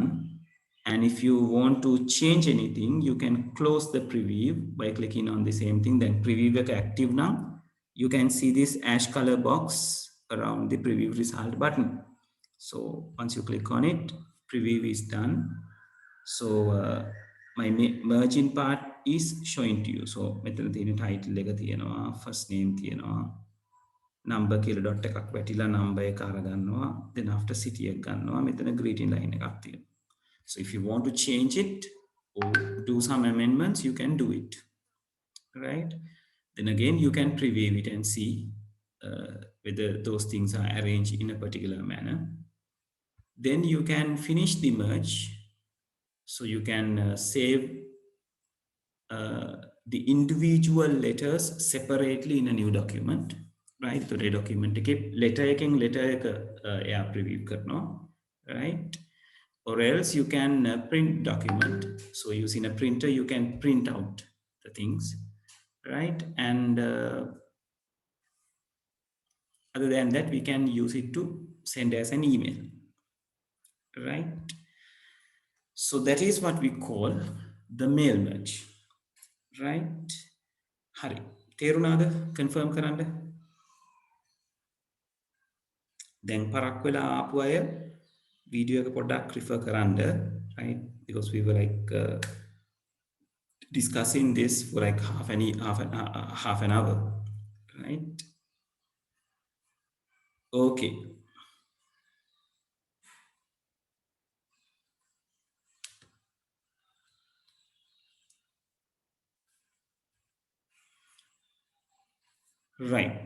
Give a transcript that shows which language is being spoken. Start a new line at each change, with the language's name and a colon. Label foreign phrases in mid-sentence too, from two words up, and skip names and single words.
English: And if you want to change anything, you can close the preview by clicking on the same thing. Then preview is active now. You can see this ash color box around the preview result button. So once you click on it, preview is done. So my merging part is showing to you.
Sinhala: So මෙතන තියෙන title එක තියෙනවා,
English: first name
Sinhala: තියෙනවා, number කියලා dot එකක් වැටිලා number එක අරගන්නවා,
English: then after
Sinhala: city එක ගන්නවා, මෙතන greeting line එකක් තියෙනවා.
English: So if you want to change it or do some amendments, you can do it, right? Then again, you can preview it and see whether those things are arranged in a particular manner. Then you can finish the merge. So you can save the individual letters separately in a new document, right? So the document letter
Sinhala: එක එයා preview කරනවා,
English: right? Or else you can print document. So using a printer, you can print out the things, right? And other than that, we can use it to send as an email, right? So that is what we call the mail merge, right?
Sinhala: Hari, තේරුණාද? Confirm කරන්න. දැන් පරක් වෙලා ආපු අය වීඩියෝ එක පොඩ්ඩක් refer කරන්න,
English: right? Because we were like discussing this for like half an hour, right? Okay. Right.